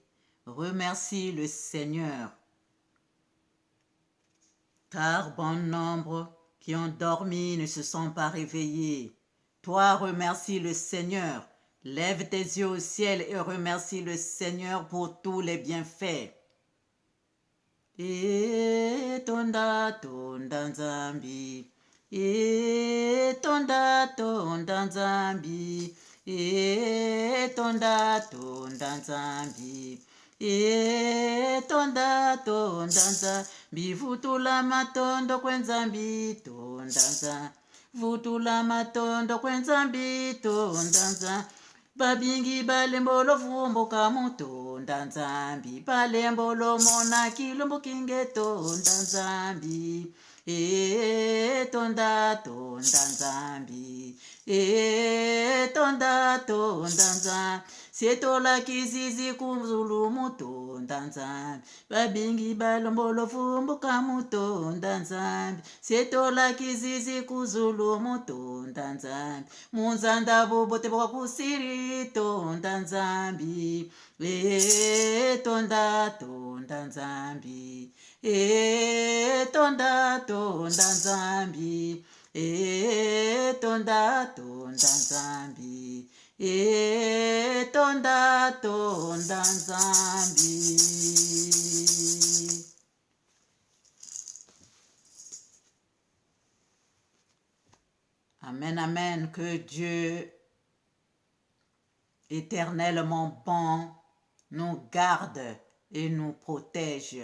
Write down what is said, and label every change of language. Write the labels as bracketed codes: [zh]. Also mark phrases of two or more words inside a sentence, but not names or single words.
[fr] Remercie le Seigneur. Car bon nombre qui ont dormi ne se sont pas réveillés. Toi, remercie le Seigneur. Lève tes yeux au ciel et remercie le Seigneur pour tous les bienfaits. [kg] Tonda, tonda nzambi. Tonda tonda nzambi, tonda tonda nzambi, tonda tonda nzambi, vutula matondo kwenzambi tonda nzambi, vutula matondo kwenzambi tonda nzambi. Babingi balembolo vumbuka mutonda nzambi, balembolo mona kilumbu kinge tonda nzambi. Tonda tonda nzambi, tonda tonda nzambi, setola kizizi kuzulu mutonda nzambi, babingi balombolo vumbuka mutonda nzambi, setola kizizi kuzulu mutonda nzambi, munzanda bobote bwa kusiri tonda nzambi, tonda tonda nzambi, tonda tonda nzambi, tonda tonda nzambi, tonda tonda nzambi. Amen, amen. [fr] Que Dieu éternellement bon nous garde et nous protège.